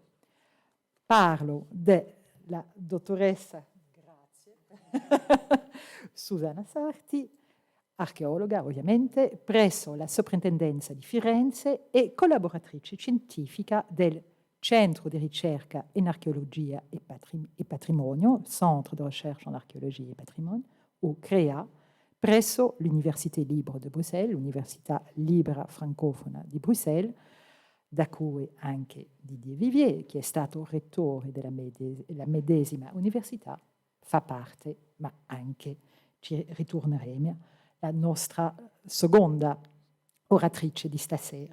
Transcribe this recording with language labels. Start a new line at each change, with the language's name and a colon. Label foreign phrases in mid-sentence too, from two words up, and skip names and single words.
Italian: Parlo della dottoressa, grazie, Susanna Sarti, archeologa ovviamente, presso la Soprintendenza di Firenze e collaboratrice scientifica del Centro di ricerca in archeologia e patrimonio,
French: Centre de recherche en archéologie et patrimoine,
Italian: o CREA, presso l'Université libre de Bruxelles, l'Università libera francofona di Bruxelles, da cui anche Didier Vivier, che è stato rettore della medesima università, fa parte, ma anche ci ritorneremo, la nostra seconda oratrice di stasera.